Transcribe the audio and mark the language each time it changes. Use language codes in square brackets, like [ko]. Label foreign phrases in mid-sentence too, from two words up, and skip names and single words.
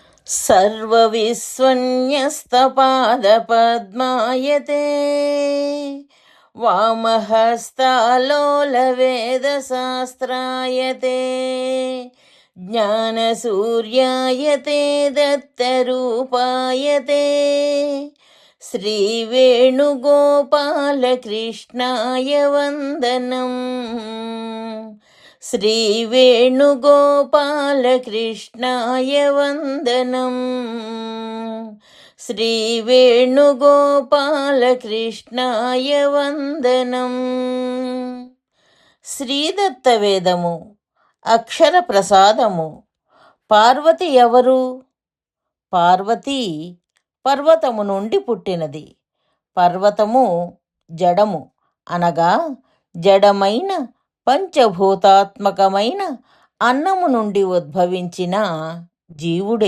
[sa] सर्वविस्वन्यस्तपादपद्मायते वामहस्तालोलवेदशास्त्रायते ज्ञानसूर्यायते दत्तरूपायते श्रीवेणुगोपालकृष्णाय वन्दनम्। श्रीवेणुगोपालकृष्णाय वन्दनम्। श्रीवेणुगोपालकृष्णाय वन्दनम्। [te] శ్రీదత్తవేదము అక్షర ప్రసాదము. పార్వతి ఎవరు? పార్వతి పర్వతము నుండి పుట్టినది. పర్వతము జడము, అనగా జడమైన పంచభూతాత్మకమైన అన్నము నుండి ఉద్భవించిన జీవుడే.